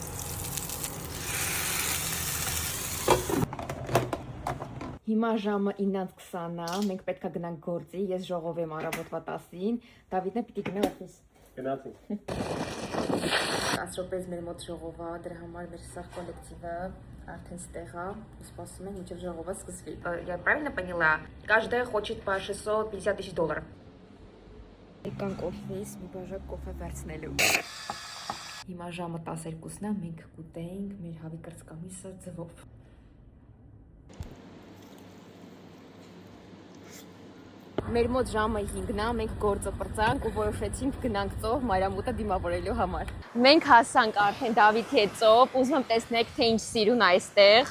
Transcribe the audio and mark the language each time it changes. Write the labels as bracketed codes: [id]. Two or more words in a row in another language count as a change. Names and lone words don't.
[hy] Հիմա ժամը 9:20 է, մենք պետքա գնանք գործի, ես ժողով եմ առավոտվա 10-ին, Դավիթն է պիտի գնա օֆիս։ Գնացինք։ 10 րոպեից մեր մոտ ժողով է, դրա համար մեր սաղ կոլեկտիվը արդեն ստեղ է, սպասում ենք մինչև ժողովը սկսվի։ [ru] Я правильно поняла? Каждая хочет по 650 000 долларов։ [hy] Եկանք օֆիս, մի բաժակ կոֆե վերցնելու։ Հիմա ժամը 12-ն է, մենք կուտենք մեր հավի կրծքամիսը ձվով։ Մեր մոտ ժամը 5-ն է, մենք գործը պրծանք ու որոշեցինք գնանք ծով Մարիամուտը դիմավորելու համար։ Մենք հասանք արդեն Դավիթի հետ ծով, ուզում եմ տեսնեք, թե ինչ սիրուն է այստեղ։